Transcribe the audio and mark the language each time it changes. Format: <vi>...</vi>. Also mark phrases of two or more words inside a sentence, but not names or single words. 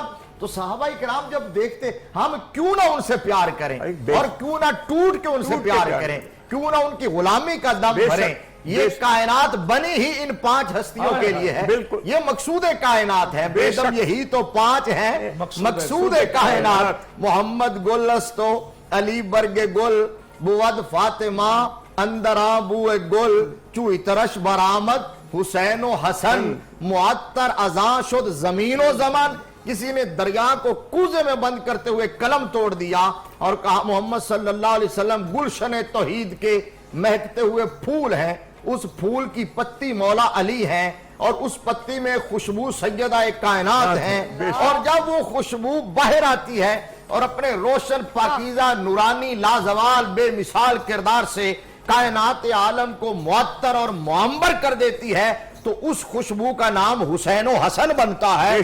<ur>تو صحابہ کرام جب دیکھتے ہم کیوں نہ ان سے پیار کریں, اور کیوں نہ ٹوٹ کے ان سے پیار کریں, کیوں نہ ان کی غلامی کا دم بھریں. یہ کائنات بنی ہی ان 5 ہستیوں کے لیے ہے, یہ مقصود کائنات ہے, بیدم یہی تو 5 ہیں مقصود کائنات.</ur> <fa>محمد گل استو علی برگ گل بود فاطمہ اندرا بو گل چوئی ترش برآمد حسین و حسن معطر ازاں شد زمین و زمان.</fa> <ur>کسی نے دریا کو کوزے میں بند کرتے ہوئے قلم توڑ دیا اور کہا محمد</ur> <ar>صلی اللہ علیہ وسلم</ar> <ur>گلشن توحید کے مہکتے ہوئے پھول ہیں, اس پھول کی پتی مولا علی ہیں, اور اس پتی میں خوشبو سیدہ کائنات ہیں. اور جب وہ خوشبو باہر آتی ہے اور اپنے روشن پاکیزہ نورانی لازوال بے مثال کردار سے کائنات عالم کو معطر اور معمبر کر دیتی ہے, تو اس خوشبو کا نام حسین و حسن بنتا ہے.</ur>